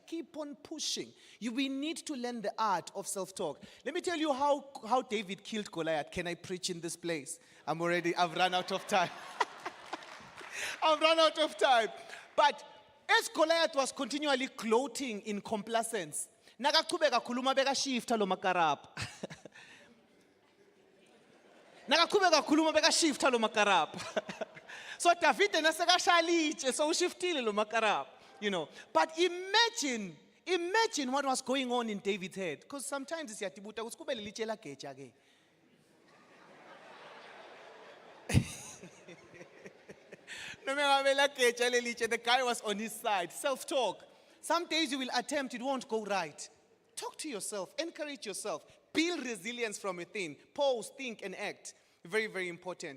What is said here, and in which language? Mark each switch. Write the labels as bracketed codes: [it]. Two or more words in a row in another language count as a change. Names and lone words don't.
[en] Keep on pushing. We need to learn the art of self-talk. Let me tell you how David killed Goliath. Can I preach in this place? I've run out of time. I've run out of time. But as Goliath was continually gloating in complacence, [nd] nakaqhubeka khuluma bekashifta lo makarap. Nakaqhubeka khuluma bekashifta lo makarap. So David nasekashaliche so ushiftile lo makarap, [en] you know. But imagine what was going on in David's head, because sometimes [nd] siyatibuta ukuthi kube lelitshe la geja ke. [en] The guy was on his side. Self-talk. Some days you will attempt, it won't go right. Talk to yourself. Encourage yourself. Build resilience from within. Pause, think, and act. Very, very important.